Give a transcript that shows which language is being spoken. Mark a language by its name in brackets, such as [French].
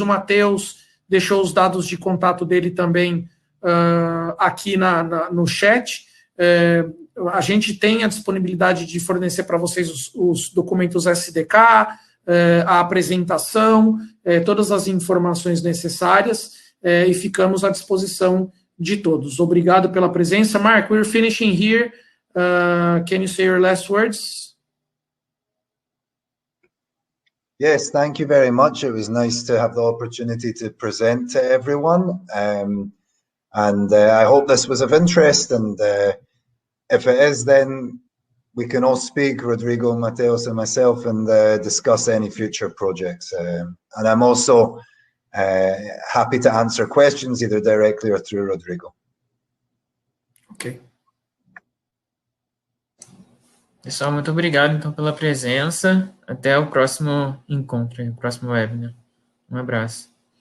[Portuguese] O Matheus deixou os dados de contato dele também aqui no chat. A gente tem a disponibilidade de fornecer para vocês os documentos SDK, a apresentação, todas as informações necessárias e ficamos à disposição de todos. Obrigado pela presença. [English] Mark, we're finishing here. Can you say your last words? Yes, thank you very much. It was nice to have the opportunity to present to everyone. I hope this was of interest. And if it is, then we can all speak, Rodrigo, Mateus, and myself, and discuss any future projects. And I'm also happy to answer questions either directly or through Rodrigo. Ok. [Portuguese] Pessoal, muito obrigado então pela presença. Até o próximo encontro, o próximo webinar. Um abraço.